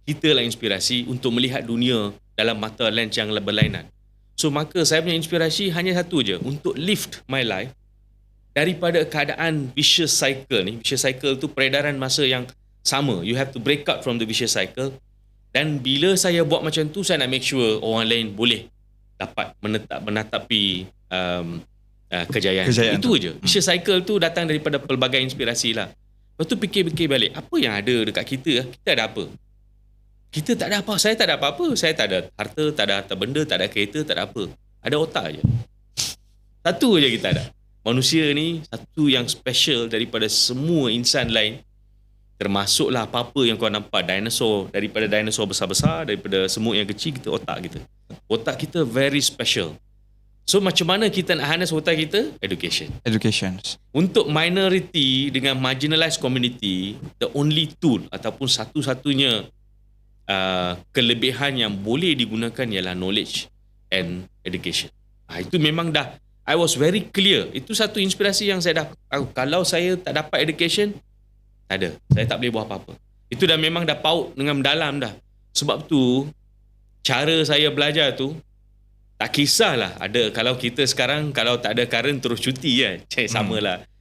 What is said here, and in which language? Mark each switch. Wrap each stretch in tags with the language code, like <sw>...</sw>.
<ms>Kita lah inspirasi untuk melihat dunia dalam mata lens yang berlainan. So maka saya punya inspirasi hanya satu je, untuk</ms> <en>lift my life</en> <ms>daripada keadaan vicious cycle ni. Vicious cycle tu peredaran masa yang sama.</ms> <en>You have to break out from the vicious cycle.</en> <ms>Dan bila saya buat macam tu, saya nak</ms> <en>make sure</en> <ms>orang lain boleh dapat menatapi kejayaan. Itu je. Vicious cycle tu datang daripada pelbagai inspirasi lah. Lepas tu fikir-fikir balik, apa yang ada dekat kita? Kita ada apa? Kita tak ada apa. Saya tak ada apa-apa. Saya tak ada harta, tak ada harta benda, tak ada kereta, tak ada apa. Ada otak je. Satu je kita ada. Manusia ni satu yang special daripada semua insan lain. Termasuklah apa-apa yang kau nampak, dinosaur, daripada dinosaur besar-besar, daripada semut yang kecil, kita otak kita. Otak kita</ms> <en>very special.</en> <ms>So macam mana kita nak harness otak kita? Education. Untuk minority dengan marginalized community,</ms> <en>the only tool</en> <ms>ataupun satu-satunya kelebihan yang boleh digunakan ialah</ms> <en>knowledge and education.</en> <ms>Itu memang dah,</ms> <en>I was very clear.</en> <ms>Itu satu inspirasi yang saya dah tahu. Kalau saya tak dapat education, tak ada. Saya tak boleh buat apa-apa. Itu dah memang dah paut dengan mendalam dah. Sebab tu, cara saya belajar tu, tak kisahlah. Ada, kalau kita sekarang, kalau tak ada current terus cuti kan. Sama lah.</ms>